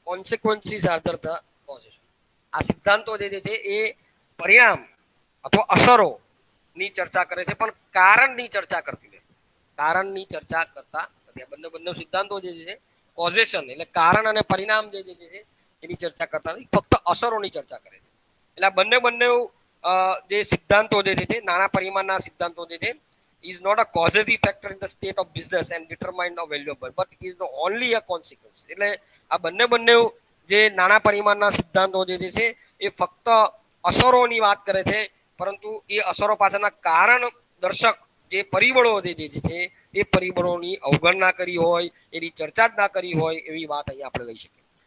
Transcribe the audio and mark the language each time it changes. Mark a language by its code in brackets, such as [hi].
[en] Consequences are the causes. [gu] આ સિદ્ધાંતો જે છે એ પરિણામ અથવા અસરોની ચર્ચા કરે છે, પણ કારણની ચર્ચા કરતી નથી. કારણની ચર્ચા કરતા નથી. આ બંને સિદ્ધાંતો જે છે કોઝેશન એટલે કારણ અને પરિણામ જે છે એની ચર્ચા કરતા નથી, ફક્ત અસરોની ચર્ચા કરે છે. એટલે આ બંને જે સિદ્ધાંતો જે છે [en] નાણાં પરિમાણના સિદ્ધાંતો જે છે is not a causative factor in the state of business and determine the value of money, but it is the only a consequence. [gu] એટલે આ બંને જે નાણાં પરિમાણના સિદ્ધાંતો જે છે એ ફક્ત અસરોની વાત કરે છે, પરંતુ એ અસરો પાછળના કારણ દર્શક જે પરિબળો જે છે એ પરિબળોની અવગણના કરી હોય, એની ચર્ચા જ ના કરી હોય એવી વાત અહીંયા આપણે લઈ શકીએ.